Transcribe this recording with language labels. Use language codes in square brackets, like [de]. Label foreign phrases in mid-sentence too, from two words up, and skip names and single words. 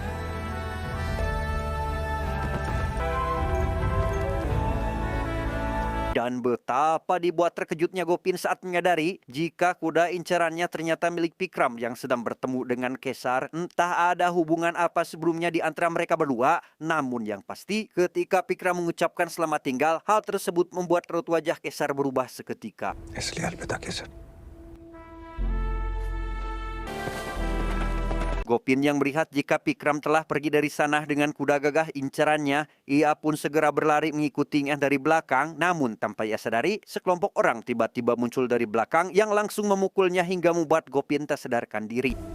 [id] Dan betapa dibuat terkejutnya Gopin saat menyadari jika kuda incarannya ternyata milik Pikram yang sedang bertemu dengan Kesar. Entah ada hubungan apa sebelumnya di antara mereka berdua, namun yang pasti ketika Pikram mengucapkan selamat tinggal, hal tersebut membuat raut wajah Kesar berubah seketika. [hi] इसलिए अलविदा केसर। [id] Gopin yang melihat jika Pikram telah pergi dari sana dengan kuda gagah incarannya, ia pun segera berlari mengikutinya dari belakang. Namun tanpa ia sadari, sekelompok orang tiba-tiba muncul dari belakang yang langsung memukulnya hingga membuat Gopin tak sadarkan diri.